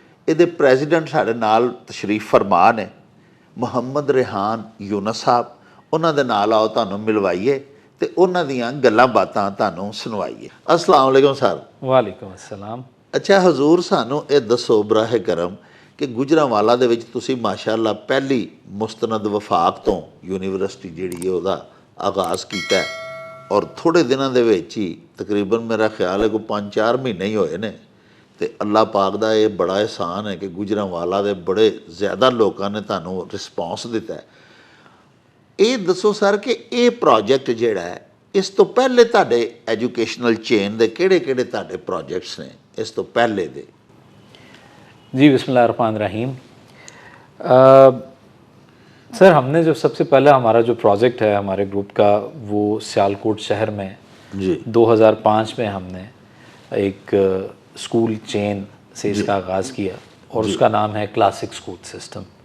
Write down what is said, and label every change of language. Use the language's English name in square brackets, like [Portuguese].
[Punjabi] یہ president ساڈے نال تشریف فرمان ہے محمد ریحان یونس صاحب. انہاں دے نال آؤ تانوں ملوائیے تے انہاں دیاں گلاں باتاں تانوں سنوائیے. السلام علیکم سر. وعلیکم السلام. اچھا حضور سانوں اے دسو براہ کرم کہ گجرانوالا دے وچ تسی ماشاءاللہ پہلی مستند وفاق تو یونیورسٹی جیڑی ہے دا آغاز کیتا ہے اور تھوڑے دنوں دے وچ ہی تقریباً میرا خیال ہے کوئی 5-4 مہینے ہی ہوئے نے تے اللہ پاک دا یہ بڑا احسان ہے کہ گجرانوالا دے بڑے زیادہ لوکاں نے تانوں رسپانس دیتا ہے. اے دسو سر کہ اے پروجیکٹ جیڑا ہے اس تو پہلے تہاڈے ایجوکیشنل چین دے کیڑے کیڑے تہاڈے پروجیکٹس نے اس تو پہلے دے؟ جی بسم اللہ الرحمن الرحیم. [Urdu] سر ہم نے جو سب سے پہلا ہمارا جو پروجیکٹ ہے ہمارے گروپ کا وہ سیالکوٹ شہر میں 2005 میں ہم نے ایک اسکول چین سے اس کا آغاز کیا اور اس کا نام ہے کلاسک اسکول سسٹم.